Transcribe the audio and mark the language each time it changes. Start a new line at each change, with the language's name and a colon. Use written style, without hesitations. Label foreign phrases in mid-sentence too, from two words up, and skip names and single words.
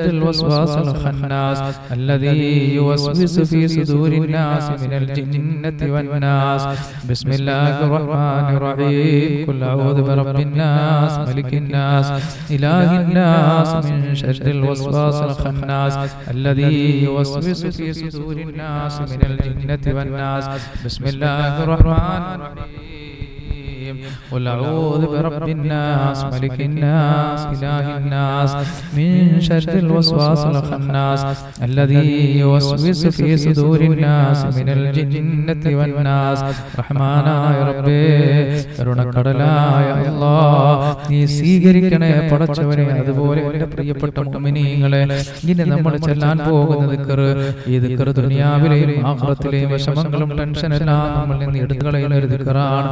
Arabic: الوسواس الخناس الذي يوسوس في صدور الناس من الجنة والناس بسم الله الرحمن الرحيم قل أعوذ برب الناس ملك الناس إله الناس من شر الوسواس الخناس الذي يوسوس في صدور الناس من الجنة والناس بسم الله الرحمن الرحيم قل أعوذ برب الناس ملك الناس إله الناس من شر الوسواس الخناس الذي يوسوس في صدور الناس من الجنة والناس
Malayalam: റഹ്മാനായ റബ്ബേ കരുണക്കടലായ അല്ലാഹ് നീ സ്വീകരിക്കണേ പടച്ചവനെ. അതുപോലെ എൻ്റെ പ്രിയപ്പെട്ട മുഅ്മിനീങ്ങളെ ഇനി നമ്മൾ ചെല്ലാൻ പോകുന്ന ദിക്ർ ഈ ദിക്ർ ദുനിയാവിലെയും ആഖിറത്തിലെയും വിഷമങ്ങളും ടെൻഷനെല്ലാം നമ്മൾ നിന്ന് എടുത്തു കളയുന്ന ഒരു ദിക്റാണ്.